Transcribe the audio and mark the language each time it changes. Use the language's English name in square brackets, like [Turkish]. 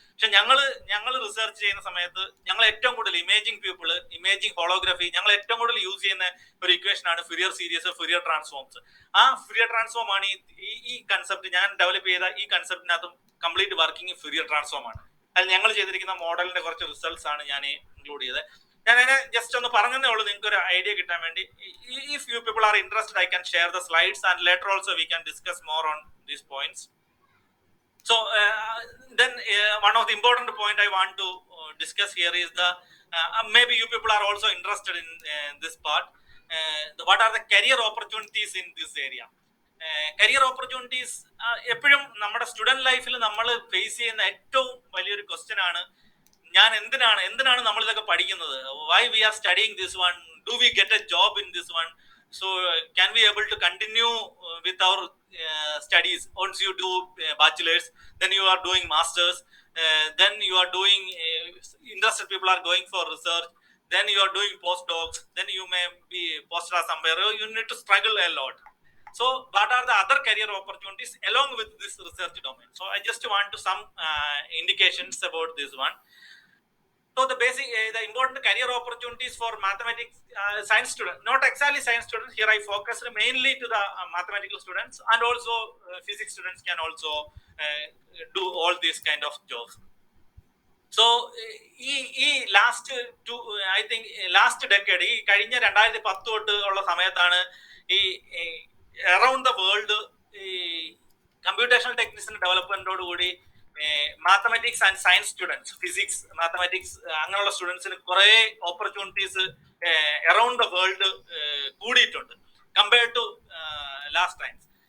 [Malayalam] പക്ഷെ ഞങ്ങൾ റിസർച്ച് ചെയ്യുന്ന സമയത്ത് ഞങ്ങൾ ഏറ്റവും കൂടുതൽ ഇമേജിംഗ് ഹോളോഗ്രാഫി, ഞങ്ങൾ ഏറ്റവും കൂടുതൽ യൂസ് ചെയ്യുന്ന ഒരു ഇക്വേഷൻ ആണ് ഫുരിയർ സീരീസ്, ഫുരിയർ ട്രാൻസ്ഫോംസ്. ആ ഫുരിയർ ട്രാൻസ്ഫോം ആണ് ഈ കൺസെപ്റ്റ്, ഞാൻ ഡെവലപ്പ് ചെയ്ത ഈ കൺസെപ്റ്റിനകത്തും കംപ്ലീറ്റ് വർക്കിംഗ് ഫുരിയർ ട്രാൻസ്ഫോം ആണ്. അതിൽ ഞങ്ങൾ ചെയ്തിരിക്കുന്ന മോഡലിന്റെ കുറച്ച് റിസൾട്ട്സ് ആണ് ഞാൻ ഇൻക്ലൂഡ് ചെയ്തത്. ഞാൻ അതിനെ ജസ്റ്റ് ഒന്ന് പറഞ്ഞതേ ഉള്ളൂ നിങ്ങൾക്ക് ഒരു ഐഡിയ കിട്ടാൻ വേണ്ടി. [English] If you people are interested, I can share the slides and later also we can discuss more on these points. So then one of the important point I want to discuss here is the maybe you people are also interested in this part. What are the career opportunities in this area? [Malayalam] Career opportunities എപ്പോഴും നമ്മുടെ student ലൈഫിൽ നമ്മൾ face ചെയ്യുന്ന ഏറ്റവും വലിയൊരു question ആണ്, ഞാൻ എന്തിനാണ് നമ്മൾ ഇതൊക്കെ പഠിക്കുന്നത്, [English] Why we are studying this one, do we get a job in this one, so can we able to continue with our studies once you do bachelors, then you are doing masters, then you are doing interested people are going for research, then you are doing postdocs, then you may be postdoc somewhere, you need to struggle a lot. So what are the other career opportunities along with this research domain? So I just want to some indications about this one. So the important career opportunities for mathematics science students, not exactly science students, here I focused mainly to the mathematical students, and also physics students can also do all these kind of jobs. [Malayalam] So ഈ last decade, ഈ കഴിഞ്ഞ 2010 തൊട്ട് ഉള്ള സമയത്താണ് ഈ around the world ഈ computational ടെക്നിക്സിന്റെ ഡെവലപ്മെന്റോട് കൂടി mathematics and science students, physics, mathematics അങ്ങനെയുള്ള സ്റ്റുഡൻസിന് കുറെ ഓപ്പർച്യൂണിറ്റീസ് അറൌണ്ട് ദ വേൾഡ് കൂടിയിട്ടുണ്ട് [English] Compared to last times.